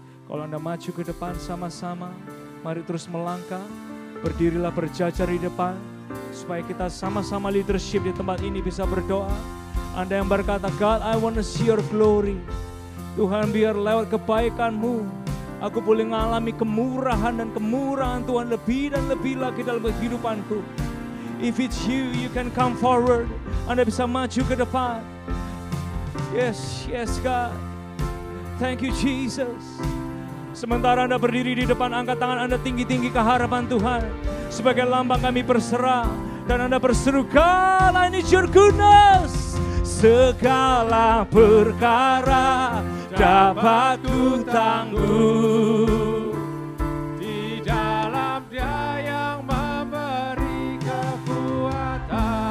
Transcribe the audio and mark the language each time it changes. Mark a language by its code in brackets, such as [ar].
[id] Kalau Anda maju ke depan sama-sama, mari terus melangkah, berdirilah berjajar di depan, supaya kita sama-sama leadership di tempat ini bisa berdoa. Anda yang berkata, [en] God, I want to see your glory. [id] Tuhan, biar lewat kebaikan-Mu, aku boleh mengalami kemurahan dan kemurahan Tuhan lebih dan lebih lagi dalam kehidupanku. [en] If it's you, you can come forward. [id] Anda bisa maju ke depan. [en] Yes, yes God. Thank you Jesus. [id] Sementara Anda berdiri di depan, angkat tangan Anda tinggi-tinggi ke hadapan Tuhan. Sebagai lambang kami berserah. Dan Anda berseru, [en] God, I need your goodness. [id] Segala perkara dapat ku tangguh di dalam Dia yang memberi kekuatan.